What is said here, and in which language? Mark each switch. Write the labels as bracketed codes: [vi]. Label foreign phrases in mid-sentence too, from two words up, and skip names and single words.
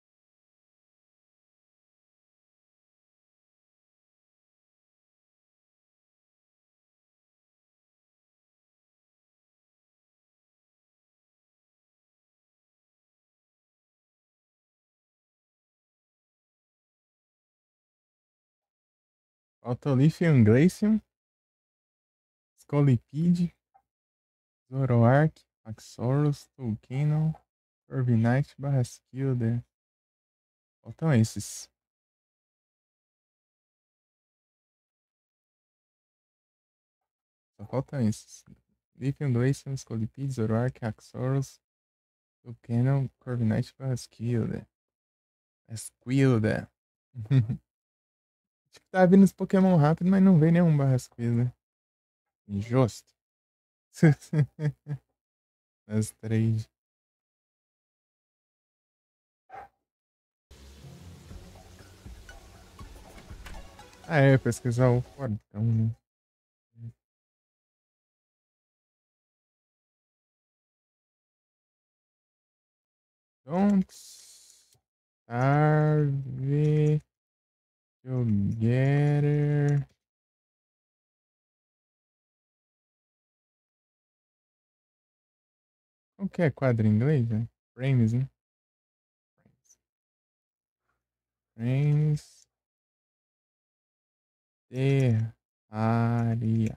[pt] Falta o Lithium Glacium, Scolipede, Zoroark, Axorus, Tulkino, Corviknight, Barraskilder. Faltam esses. Só faltam esses. Lithium Glacium, Scolipede, Zoroark, Axorus, Tulkino, Corviknight, Barraskilder. Barraskilder. Tipo, tá vindo os Pokémon rápido, mas não vem nenhum Barraskilder. Injusto. As três. Ah, é, pesquisar o Fortão, né? Don't starve together. Qual que é quadro em inglês, né? Frames, né? Frames. Terraria.